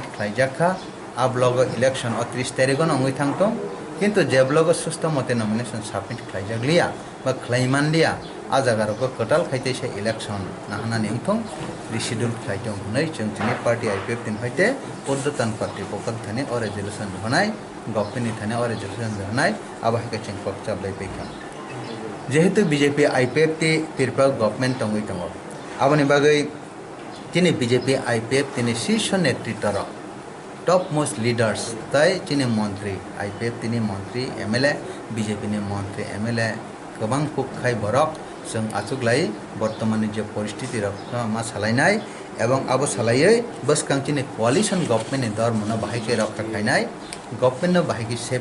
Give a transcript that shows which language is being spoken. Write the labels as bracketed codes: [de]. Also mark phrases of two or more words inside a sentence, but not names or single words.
[trp] खायजाखा आ ब्लॉक इलेक्शन 30 तारिख न अंगै थांथं किन्तु जे ब्लॉक सुस्त मते नमिनेशन सबमिट खायजागलिया बा खायमानलिया आ जागारको कताल खायतेसे इलेक्शन नाहानानै उंथं रिशिड्यूल खायदों नै जों दिनै पार्टी IPFT निफ्रायते उद्दतन पार्टी पकन थाने और रेजोल्यूशन होनाय गभर्नमेन्टनि थाने और रेजोल्यूशन होनाय आबाहायका जों पकजाबलाय फैखा जेहेतु BJP IPFT तिरपा गभर्नमेन्ट दंगै दङ आबनि बागै दिनै BJP IPFT नि शीर्ष नेतृत्व [en] top most leaders [trp] ताय दिनै मन्त्री IPFT नि मन्त्री MLA BJP नि मन्त्री MLA गोबां खुखाय बरक जों आसुगलाय बर्तमाननि जे परिस्थिति मा सालायनाय एवं अब सालायै बसकांचिनि [en] coalition governmentनि [trp] दरमन बाहायके रक्षा खायनाय गभर्नमेन्टनो बाहायके सेफ